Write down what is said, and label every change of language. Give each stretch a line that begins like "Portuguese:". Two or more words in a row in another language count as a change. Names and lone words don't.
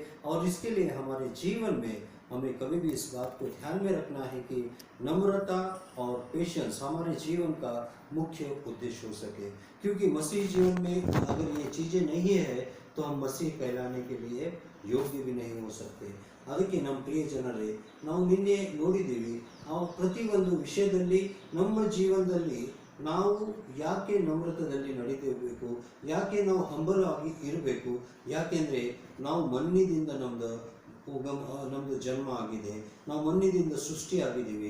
Hindi: और इसके लिए हमारे जीवन में हमें कभी भी इस बात को ध्यान में रखना है कि नम्रता और पेशेंस हमारे जीवन का मुख्य उद्देश्य हो सके। क्योंकि मसीह जीवन में अगर ये चीज़ें नहीं है तो हम मसीह कहलाने के लिए योग्य भी नहीं हो सकते।
Kannada: ಅದಕ್ಕೆ ನಮ್ಮ ಪ್ರಿಯ ಜನರೇ, ನಾವು ನಿನ್ನೆ ನೋಡಿದ್ದೀವಿ ಪ್ರತಿಯೊಂದು ವಿಷಯದಲ್ಲಿ ನಮ್ಮ ಜೀವನದಲ್ಲಿ ನಾವು ಯಾಕೆ ನಮ್ರತದಲ್ಲಿ ನಡೀತಿರಬೇಕು, ಯಾಕೆ ನಾವು ಹಂಬಲ್ ಆಗಿ ಇರಬೇಕು, ಯಾಕೆಂದರೆ ನಾವು ಮಣ್ಣಿನಿಂದ ನಮ್ಮದು ಜನ್ಮ ಆಗಿದೆ, ನಾವು ಮಣ್ಣಿನಿಂದ ಸೃಷ್ಟಿಯಾಗಿದ್ದೀವಿ।